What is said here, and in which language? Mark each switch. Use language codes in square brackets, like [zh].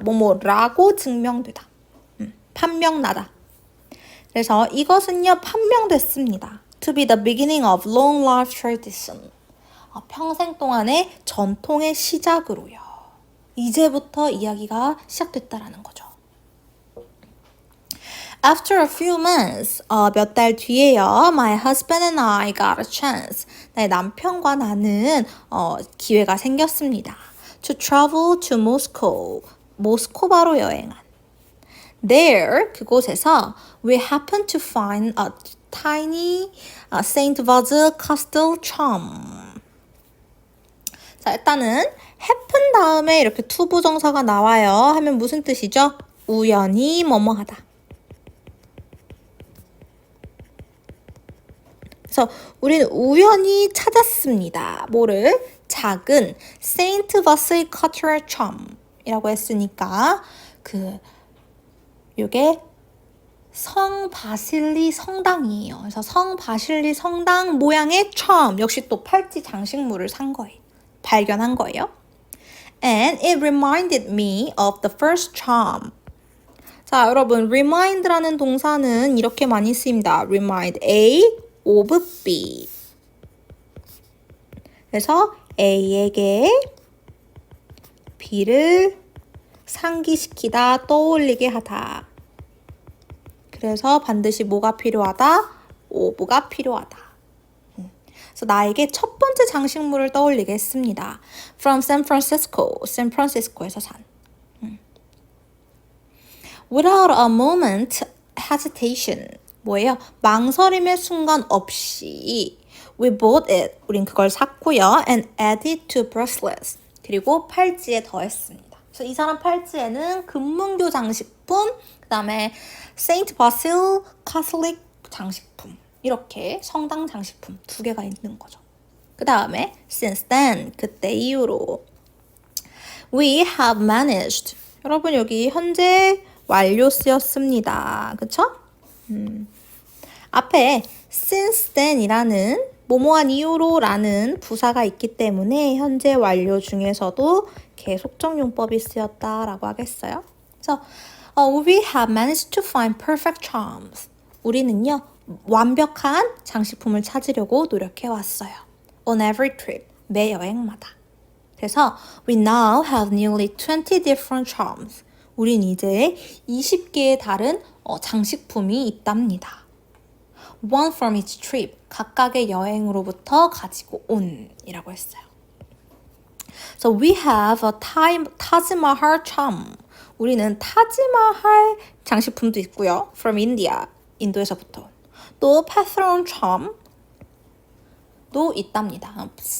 [ko] 뭐뭐라고 증명되다. 판명나다. 그래서 이것은요 판명됐습니다. [en] To be the beginning of long life tradition. [ko] 평생 동안의 전통의 시작으로요. 이제부터 이야기가 시작됐다라는 거죠. [en] After a few months, [ko] 몇 달 뒤에요. [en] My husband and I got a chance. [ko] 나의 남편과 나는 기회가 생겼습니다. [en] To travel to Moscow. [ko] 모스코바로 여행한. [en] There, [ko] 그곳에서 [en] we happened to find a tiny Saint Vasil Castle charm. [ko] 자, 일단은 happen 다음에 이렇게 투부정사가 나와요. 하면 무슨 뜻이죠? 우연히 뭐뭐하다. 그래서 우리는 우연히 찾았습니다. 뭐를? 작은 Saint Vasil Castle charm이라고 했으니까 요게 성 바실리 성당이에요. 그래서 성 바실리 성당 모양의 charm, 역시 또 팔찌 장식물을 발견한 거예요. [en] And it reminded me of the first charm. [ko] 자, 여러분, remind라는 동사는 이렇게 많이 쓰입니다. [en] Remind A of B. [ko] 그래서 A에게 B를 상기시키다, 떠올리게 하다. 그래서 반드시 뭐가 필요하다? of가 필요하다. 그래서 나에게 첫 번째 장식물을 떠올리게 했습니다. [en] From San Francisco, [ko] 샌프란시스코에서 산. [en] Without a moment hesitation. [ko] 뭐예요? 망설임의 순간 없이 [en] we bought it. [ko] 우린 그걸 샀고요. [en] And added to bracelets. [ko] 그리고 팔찌에 더했습니다. 그래서 이 사람 팔찌에는 금문교 장식품, 그 다음에 Saint Basil Catholic 장식품, 이렇게 성당 장식품 2개가 있는 거죠. 그 다음에 [en] since then, [ko] 그때 이후로 [en] we have managed. [ko] 여러분 여기 현재 완료 쓰였습니다. 그쵸? 앞에 since then이라는 뭐뭐한 이후로 라는 부사가 있기 때문에 현재 완료 중에서도 계속적 용법이 쓰였다라고 하겠어요. 그래서 [en] we have managed to find perfect charms. [ko] 우리는요 완벽한 장식품을 찾으려고 노력해 왔어요. [en] On every trip, [ko] 매 여행마다. 그래서 [en] we now have nearly 20 different charms. [ko] 우린 이제 20개의 다른 장식품이 있답니다. [en] One from each trip, [ko] 각각의 여행으로부터 가지고 온이라고 했어요. [en] So we have a Taj Mahal charm. [ko] 우리는 타지마할 장식품도 있고요. [en] From India, [ko] 인도에서부터. 또 Parthenon charm도 있답니다.